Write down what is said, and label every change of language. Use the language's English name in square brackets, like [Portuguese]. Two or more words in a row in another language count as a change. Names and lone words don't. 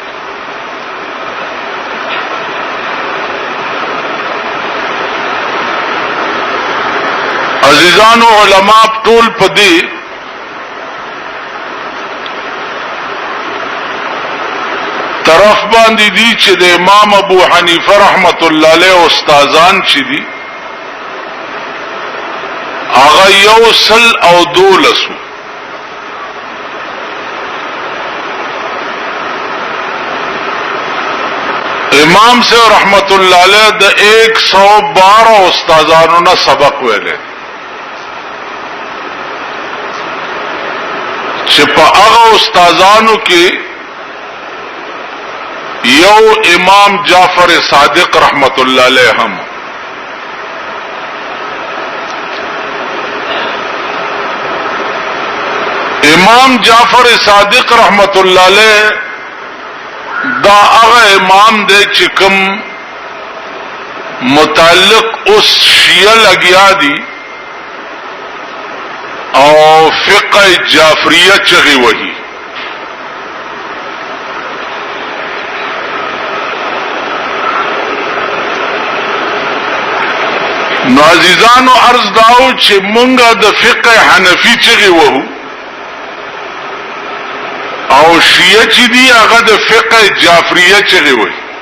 [Pashto] عزیزانو علماء ټول پدې طرف باندې دي چې د امام ابو حنیفه [Arabic] رحمت الله علیه [Pashto] استادان چې دي هغه یو سل او دولسو. امام سے [Arabic] رحمت اللہ علیہ [Pashto] د 112 استادانو نه سبق ویلے چې په هغه استادانو کې یو امام جعفر صادق [Arabic] رحمت اللہ علیہ [Pashto] هم امام جعفر صادق [Arabic] رحمت اللہ علیہ [Pashto] دا هغه امام دے چې کوم متعلق اس شیعہ لگیا دی او فقہ جعفریہ چغی وہی. نو عزیزانو عرض داو چې مونږه د فقہ حنفی چغی وہو او شیعه چې دی هغه د فقه جعفریه چغی وای.